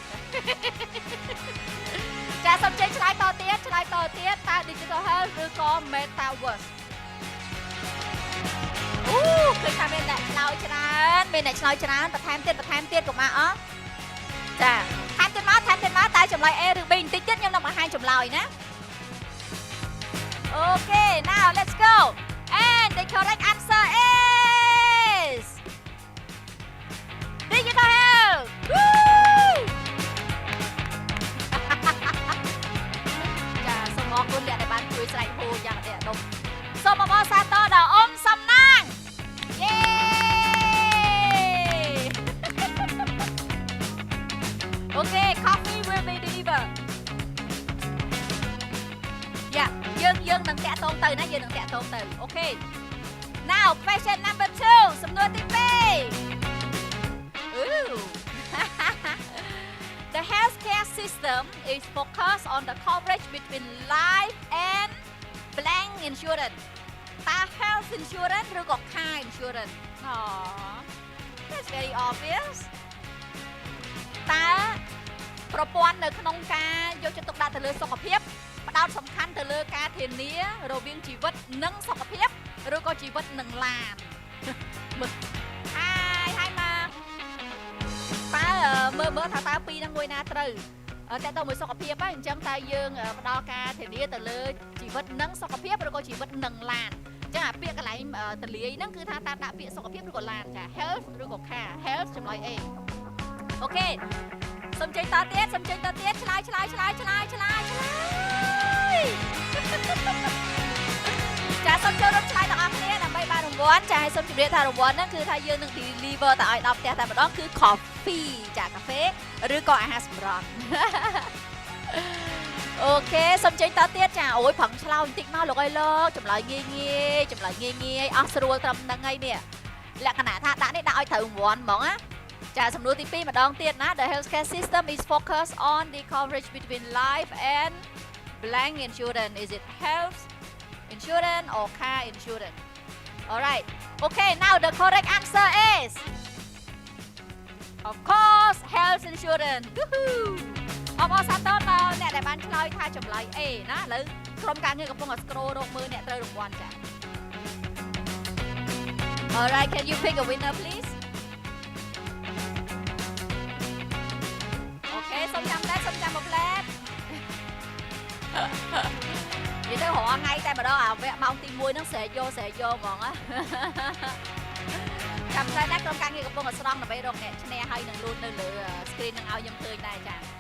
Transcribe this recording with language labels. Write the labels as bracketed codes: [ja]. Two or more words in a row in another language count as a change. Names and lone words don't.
[km] ចាសូមចេញឆ្លើយតទៀតតើ [en] digital health [km] ឬក៏ metaverse អូឃើញថាមានអ្នកឆ្លើយច្រើនបន្ថែមទៀតកុំអស់ចាថែមទៀតមកតែចម្លើយ A ឬ B បន្តិចទៀតខ្ញុំនឹងបង្ហាញចម្លើយណា អូខេ [en] now let's go and the correct answer is digital health [km] ចាសូមអរគុណអ្នកដែលបានជួយស្រែកហូរយ៉ាងអត់ដុំសូមអបអរសាទរដល់អ៊ំសំណាងយេ អូខេ [en] coffee will be delivered [km] យើងនឹងតាក់ទងទៅណាអូខេ [en] now question number 2 [km] សំណួរទី2 [en] The healthcare system is focused on the coverage between life and blank insurance តើ health insurance ឬក៏ car insurance That's very obvious [km] តើប្រព័ន្ធនៅក្នុងការយកចិត្តទុកដាក់ទៅលើសុខភាព ផ្ដោតសំខាន់ទៅលើការធានារវាងជីវិតនិងសុខភាពឬក៏ជីវិតនិងឡានមើលហើយមកមើលថាតើពីរហ្នឹងមួយណាត្រូវតែទៅមួយសុខភាពហ្នឹងអញ្ចឹងតើយើងផ្ដល់ការធានាទៅលើជីវិតនិងសុខភាពឬក៏ជីវិតនិងឡានអញ្ចឹងអាពាក្យកន្លែងទលាយហ្នឹងគឺថាតាមដាក់ពាក្យសុខភាពឬក៏ឡានចា health ឬក៏ car health ចម្លើយ A អូខេសុំចេញតទៀតឆ្លើយ ចាសូមចូលរួមឆ្លើយទាំងអស់គ្នាដើម្បីបានរង្វាន់ចាសូមជម្រាបថារង្វាន់ហ្នឹងគឺថាយើងនឹង deliver ទៅឲ្យដល់ផ្ទះតែម្ដងគឺ coffee ចាកាហ្វេឬក៏អាហារសម្រន់ អូខេសូមចេញតទៀតចាអូយប្រឹងឆ្លើយបន្តិចមកលោកអើយលោកចម្លើយងាយអស់ស្រួលត្រឹមហ្នឹងហើយនេះលក្ខណៈថាដាក់នេះដាក់ឲ្យត្រូវរង្វាន់ហ្មងណាចាសំណួរទី2ម្ដងទៀតណា [en] The healthcare system is focused on the coverage between life and blank insurance. Is it health insurance or car insurance? Alright. Okay, now the correct answer is of course health insurance. Woohoo! [km] អបអរសាទរដល់អ្នកដែលបានឆ្លើយថាចម្លើយ A ណាឥឡូវក្រុមការងារកំពុងតែ scroll រកមើលអ្នកត្រូវរង្វាន់ចា [en] Alright, can you pick a winner please? [km] អូខេសូមចាំដែរសូមចាំមួយផ្លែតនិយាយទៅរាល់ថ្ងៃតែម្ដងអាវគ្គម៉ោងទី1ហ្នឹងស្រែកយកហ្មងណា ចាំតែណាក្រុមការងារកំពុងតែស្រង់ដើម្បីរកអ្នកឈ្នះហើយនឹងលូតនៅលើ screen នឹងឲ្យខ្ញុំឃើញដែរចា